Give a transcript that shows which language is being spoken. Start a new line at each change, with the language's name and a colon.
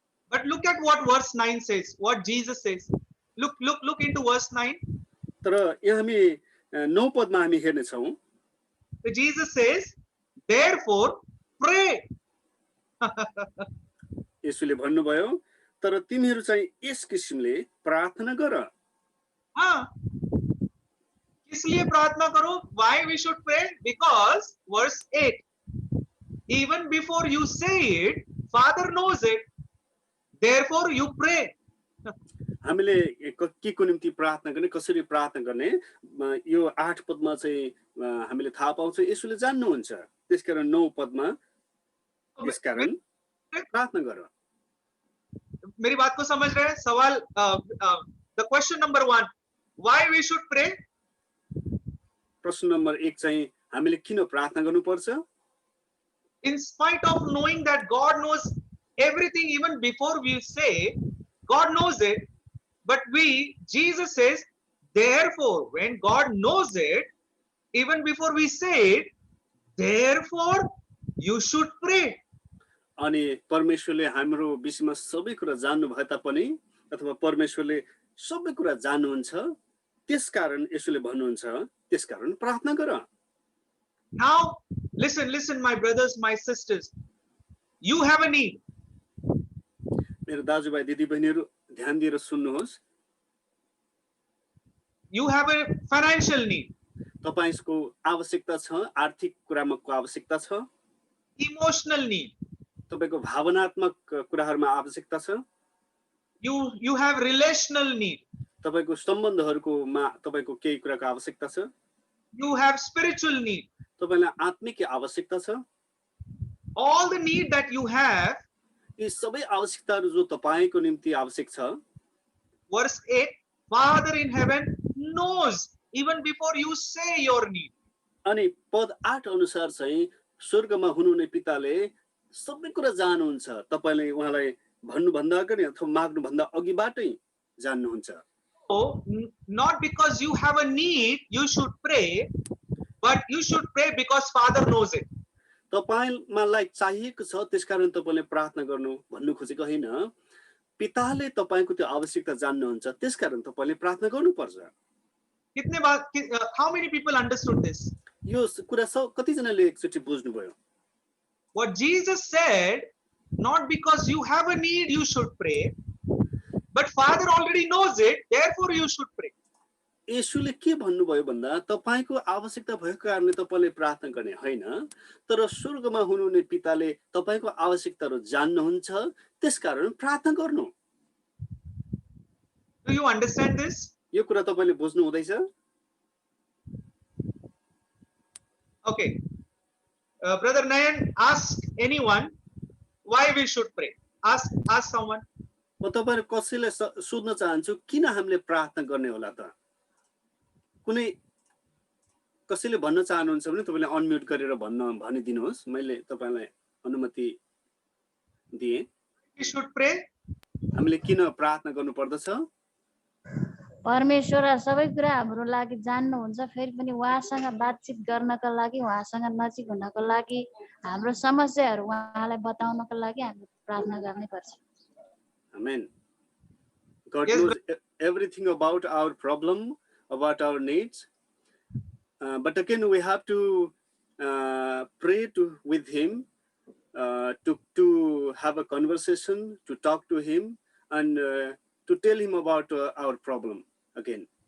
English: But look at what verse 9 says, what Jesus says. Look into verse 9.
Nepali: तर यहाँ हामी 9 पदमा हामी हेर्ने छौं।
English: Jesus says, therefore pray.
Nepali: येशूले भन्नुभयो, तर तिमीहरू चाहिँ यस किसिमले प्रार्थना गर।
Hindi: इसलिए प्रार्थना करो.
English: Why we should pray? Because verse 8, even before you say it, Father knows it. Therefore you pray.
Nepali: हामीले के को निम्ति प्रार्थना गर्ने, कसरी प्रार्थना गर्ने, यो 8 पदमा चाहिँ हामीले थाहा पाउँछ। येशूले जान्नुहुन्छ। त्यसकारण 9 पदमा यसकारण प्रार्थना गर।
Hindi: मेरी बात को समझ रहे हैं?
English: सवाल, the question number 1, why we should pray?
Nepali: प्रश्न नम्बर 1 चाहिँ हामीले किन प्रार्थना गर्नुपर्छ?
English: In spite of knowing that God knows everything even before we say, God knows it, but Jesus says, therefore, when God knows it, even before we say it, therefore, you should pray.
Nepali: अनि परमेश्वरले हाम्रो विषयमा सबै कुरा जान्नु भए तापनि अथवा परमेश्वरले सबै कुरा जान्नुहुन्छ, त्यसकारण येशूले भन्नुहुन्छ, त्यसकारण प्रार्थना गर।
English: Now, listen, my brothers, my sisters. You have a need.
Nepali: मेरो दाजुभाइ दिदीबहिनीहरू ध्यान दिएर सुन्नुहोस्।
English: You have a financial need.
Nepali: तपाईको आवश्यकता छ, आर्थिक कुरामा को आवश्यकता छ।
English: Emotional need.
Nepali: तपाईको भावनात्मक कुराहरुमा आवश्यकता छ।
English: You have relational need.
Nepali: तपाईको सम्बन्धहरुकोमा तपाईको केही कुराको आवश्यकता छ।
English: You have spiritual need.
Nepali: तपाईलाई आत्मिक आवश्यकता छ।
English: All the need that you have,
Nepali: यी सबै आवश्यकताहरु जो तपाईको निम्ति आवश्यक छ।
English: Verse 8, Father in heaven knows even before you say your need.
Nepali: अनि पद 8 अनुसार चाहिँ स्वर्गमा हुनुहुने पिताले सबै कुरा जान्नुहुन्छ। तपाईले उहाँलाई भन्नु भन्दा अगाडि अथवा माग्नु भन्दा अघिबाटै जान्नुहुन्छ।
English: not because you have a need, you should pray, but you should pray because Father knows it.
Nepali: तपाईलाई चाहिएको छ त्यसकारण तपाईले प्रार्थना गर्नु भन्नु खोजेको हैन पिताले तपाईको त्यो आवश्यकता जान्नुहुन्छ त्यसकारण तपाईले प्रार्थना गर्नुपर्छ
Hindi: कितने बार
English: how many people understood this?
Nepali: यो कुरा कति जनाले एकचोटी बुझ्नु भयो
English: What Jesus said, not because you have a need you should pray, but Father already knows it, therefore you should pray.
Nepali: येशूले के भन्नुभयो भन्दा तपाईको आवश्यकता भएको कारणले तपाईले प्रार्थना गर्ने हैन तर स्वर्गमा हुनुहुने पिताले तपाईको आवश्यकताहरु जान्नुहुन्छ त्यसकारण प्रार्थना गर्नु
English: Do you understand this?
Nepali: यो कुरा तपाईले बुझ्नु हुँदैछ
English: Okay. Brother Nayan, ask anyone why we should pray. Ask someone.
Nepali: म तपाईहरु कसैले सोध्न चाहन्छु किन हामीले प्रार्थना गर्ने होला त कुनै कसैले भन्न चाहनुहुन्छ भने तपाईले अनम्युट गरेर भनिदिनुहोस् मैले तपाईलाई अनुमति दिए
English: We should pray.
Nepali: हामीले किन प्रार्थना गर्नु पर्दछ परमेश्वर सबै कुरा हाम्रो लागि जान्नुहुन्छ फेरि पनि उहाँसँग बातचित गर्नको लागि उहाँसँग नजिक हुनको लागि हाम्रो समस्याहरू उहाँलाई बताउनको लागि हामीले प्रार्थना गर्नै पर्छ
English: Amen. God knows everything about our problem, about our needs. But again, we have to pray with Him, to have a conversation, to talk to Him, and to tell Him about our problem again.